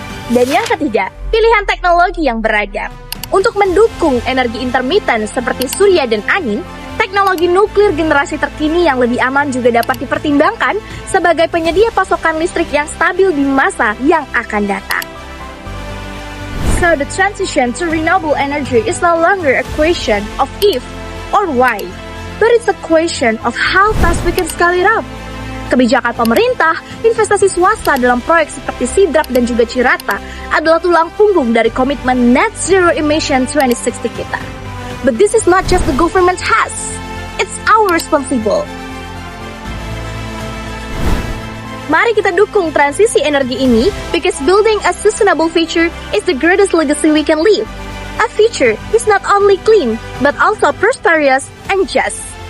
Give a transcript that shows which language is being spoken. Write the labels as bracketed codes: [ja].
[id] Dan yang ketiga, pilihan teknologi yang beragam. Untuk mendukung energi intermittent seperti surya dan angin, teknologi nuklir generasi terkini yang lebih aman juga dapat dipertimbangkan sebagai penyedia pasokan listrik yang stabil di masa yang akan datang. [en] So the transition to renewable energy is no longer a question of if or why, but it's a question of how fast we can scale it up. [id] Kebijakan pemerintah, investasi swasta dalam proyek seperti Sidrap dan juga Cirata adalah tulang punggung dari komitmen Net Zero Emission 2060 kita. [en] But this is not just the government task, it's our responsibility. [id] Mari kita dukung transisi energi ini [en] because building a sustainable future is the greatest legacy we can leave. A future is not only clean, but also prosperous and just.